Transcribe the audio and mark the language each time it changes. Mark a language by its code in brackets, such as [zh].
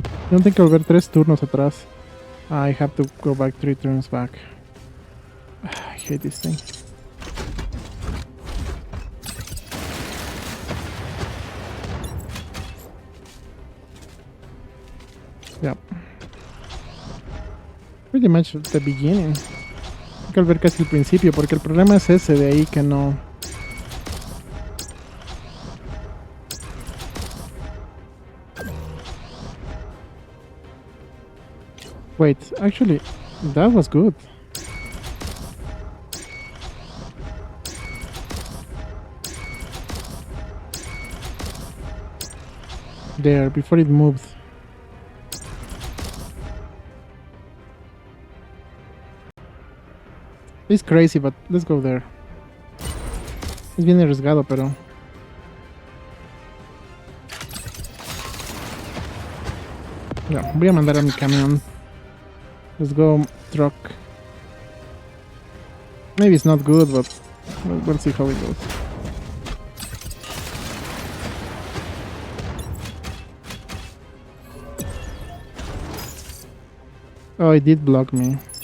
[es] Tengo que volver 3 turnos atrás. [en] I have to go back 3 turns back. I hate this thing. Yep. Pretty much the beginning. [es] Hay que volver casi al principio porque el problema es ese de ahí que no... [en] Wait, actually, that was good. There, before it moved. It's crazy, but let's go there. [es] Es bien arriesgado, pero... Ya, voy a mandar a mi camión. [en] Let's go, truck. Maybe it's not good, but we'll see how it goes. Oh, it did block me.